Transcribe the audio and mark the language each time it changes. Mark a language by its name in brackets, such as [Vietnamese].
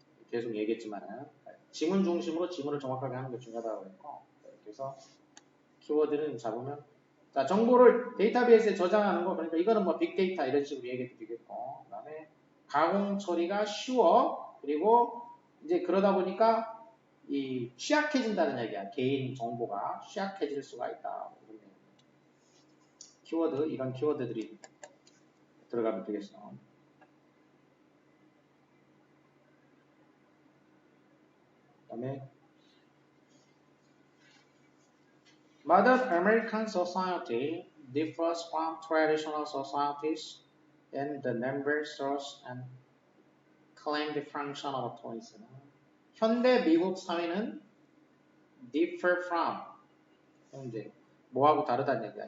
[Korean] 계속 얘기했지만은 지문 중심으로 지문을 정확하게 하는 게 중요하다고 했고 그래서 키워드는 잡으면 자 정보를 데이터베이스에 저장하는 거 그러니까 이거는 뭐 빅데이터 이런 식으로 얘기해도 되겠고 그다음에 가공 처리가 쉬워 그리고 이제 그러다 보니까 이 취약해진다는 얘기야. 개인 정보가 취약해질 수가 있다. 키워드 이런 키워드들이 들어가면 되겠어. 그다음에 [English] Modern American society differs from traditional societies in the number, source, and claim the function of toys. [Korean] 현대 미국 사회는 [English] differ from [Korean] 이제 뭐하고 다르다는 얘기야.